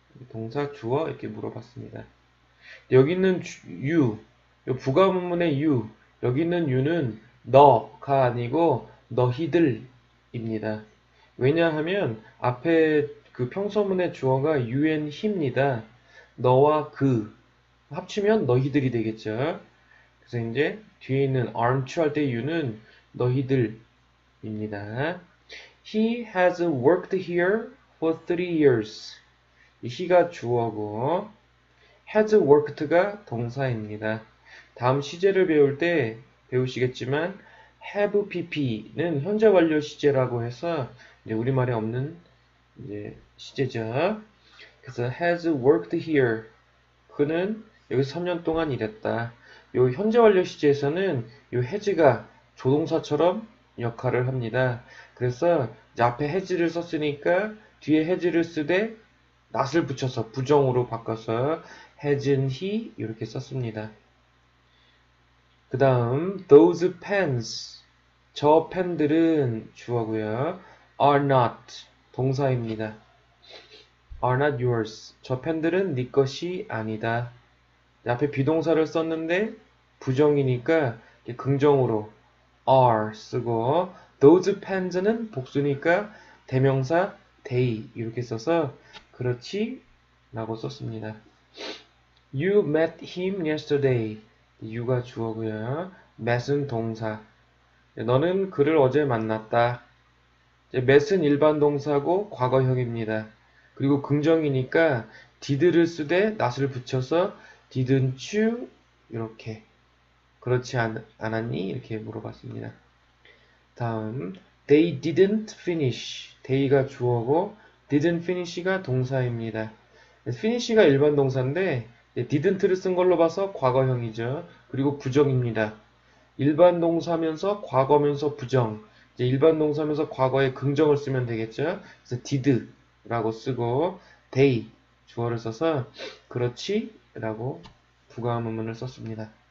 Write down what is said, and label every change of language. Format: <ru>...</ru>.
<ko>동사 주어 이렇게 물어봤습니다. 여기 있는 you, 부가문문의 you, 여기 있는 you는 너가 아니고 너희들입니다. 왜냐하면 앞에 그 평서문의 주어가 you and he입니다. 너와 그 합치면 너희들이 되겠죠. 그래서 이제 뒤에 있는 aren't you 할 때 you는 너희들입니다.</ko> <en>He has worked here for 3 years.</en> <ko>이 he가 주어고 has worked가 동사입니다. 다음 시제를 배울 때 배우시겠지만 have pp는 현재 완료 시제라고 해서 이제 우리말에 없는 이제 시제죠. 그래서</ko> <en>has worked here.</en> <ko>그는 여기서 3년 동안 일했다. 요 현재 완료 시제에서는 요 has가 조동사처럼 역할을 합니다. 그래서 이제 앞에 has를 썼으니까 뒤에 has를 쓰되 not을 붙여서 부정으로 바꿔서</ko> <en>hasn't he</en> <ko>이렇게 썼습니다. 그 다음 those pens 저 펜들은 주어고요. are not 동사입니다.</ko> <en>are not yours</en> <ko>저 펜들은 네 것이 아니다. 앞에 비동사를 썼는데 부정이니까 긍정으로 are 쓰고 those pens는 복수니까 대명사 they 이렇게 써서 그렇지 라고 썼습니다.</ko> <en>You met him yesterday. you가</en> <ko>주어고요. met은 동사. 너는 그를 어제 만났다. met은 일반 동사고 과거형입니다. 그리고 긍정이니까 did를 쓰되 not을 붙여서</ko> <en>didn't you</en> <ko>이렇게 그렇지 않았니? 이렇게 물어봤습니다. 다음</ko> <en>they didn't finish.</en> <ko>they가 주어고 didn't finish가 동사입니다. finish가 일반 동사인데 didn't를 쓴 걸로 봐서 과거형이죠. 그리고 부정입니다. 일반 동사면서 과거면서 부정. 이제 일반 동사면서 과거에 긍정을 쓰면 되겠죠. 그래서 did라고 쓰고 they 주어를 써서 그렇지 라고 부가문문을 썼습니다.</ko>